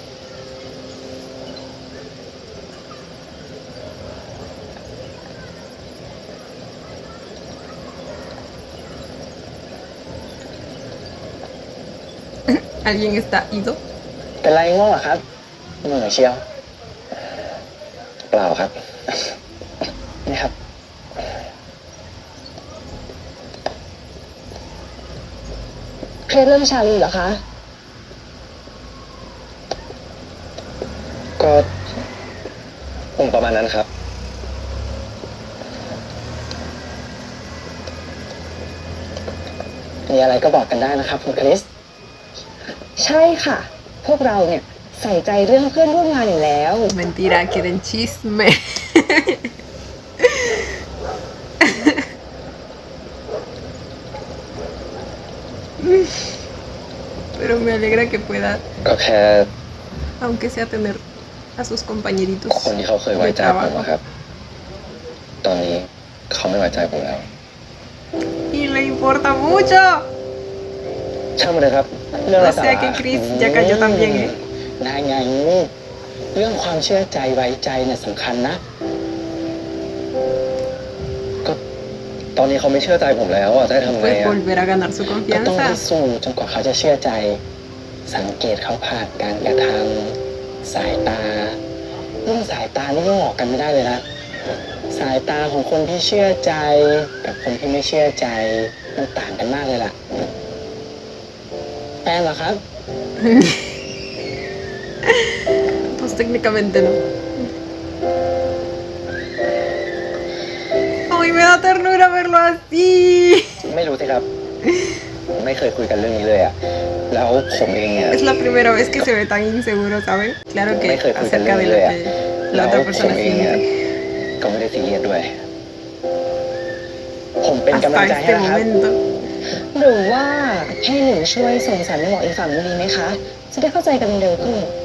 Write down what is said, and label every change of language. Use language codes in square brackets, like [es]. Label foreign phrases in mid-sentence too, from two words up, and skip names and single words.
[es] ¿Alguien está ido? [th] เป็นไรง่วงเหรอครับเหนื่อยเชียว เปล่าครับ นี่ครับ เครียดเรื่องชาลีเหรอคะ ก็คงประมาณนั้นครับ มีอะไรก็บอกกันได้นะครับคุณคริส ใช่ค่ะ พวกเราเนี่ยใส่ใจเรื่องเพื่อนร่วมงานอยู่แล้ว [es] Mentira, quieren chisme. Pero me alegra que pueda, [th] ก็แค่ [es] aunque sea tener a sus compañeritos [th] คนที่เขาเคยไว้ [es] de [th] ใจผม [es] trabajo. [th] อะครับ ตอนนี้เขาไม่ไว้ใจผมแล้ว [es] Y le importa mucho. [th] ช่างมันเลยครับ เรื่องอะไร [es] O sea que Chris ya cayó también, ¿eh? [th] ได้ไง เรื่องความเชื่อใจไว้ใจเนี่ยสำคัญนะ ก็ตอนนี้เขาไม่เชื่อใจผมแล้วอ่ะจะให้ทำไง [es] Pues [th] อ่ะ [es] volver a ganar su [th] ก็ต้อง [es] confianza. [th] พิสูจน์จนกว่าเขาจะเชื่อใจ สังเกตเขาผ่านการกระทำสายตาเรื่องสายตานี่ก็หลอกกันไม่ได้เลยนะสายตาของคนที่เชื่อใจกับคนที่ไม่เชื่อใจมันต่างกันมากเลยล่ะแฟนเหรอครับ [es] Pues técnicamente no. Ay, me da ternura verlo así. [th] ไม่รู้สิครับ ไม่เคยคุยกันเรื่องนี้เลยอะแล้วผมเองเนี่ย [es] Es la primera vez que se ve tan inseguro, ¿saben? Claro que acerca de lo que la otra persona [th] เองเนี่ย [es] siente. [th] ก็ไม่ได้ซีเรียสด้วย ผมเป็นกำลัง [es] Hasta [th] ใจให้ [es] este [th] นะครับ [es] momento. [th] หรือว่าให้หนูช่วยส่งสารไปบอกอีกฝั่งนึงดีไหมคะ จะได้เข้าใจกันเร็วขึ้น